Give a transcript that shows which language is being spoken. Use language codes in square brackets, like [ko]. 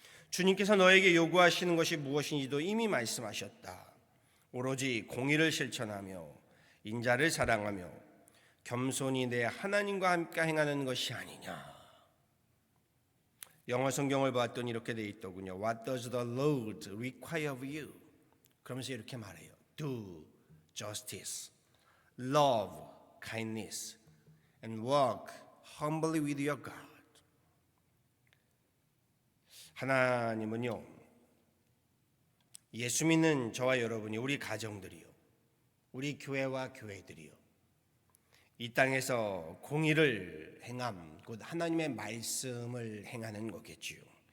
[ko] 주님께서 너에게 요구하시는 것이 무엇인지도 이미 말씀하셨다. 오로지 공의를 실천하며 인자를 사랑하며 겸손히 내 하나님과 함께 행하는 것이 아니냐. 영어 성경을 보았더니 이렇게 되어 있더군요. [en] What does the Lord require of you? [ko] 그러면서 이렇게 말해요. [en] Do justice, love kindness, and walk humbly with your God. [ko] 하나님은요, 예수 믿는 저와 여러분이, 우리 가정들이요, 우리 교회와 교회들이요, 이 땅에서 공의를 행함, 곧 하나님의 말씀을 행하는 거겠지요.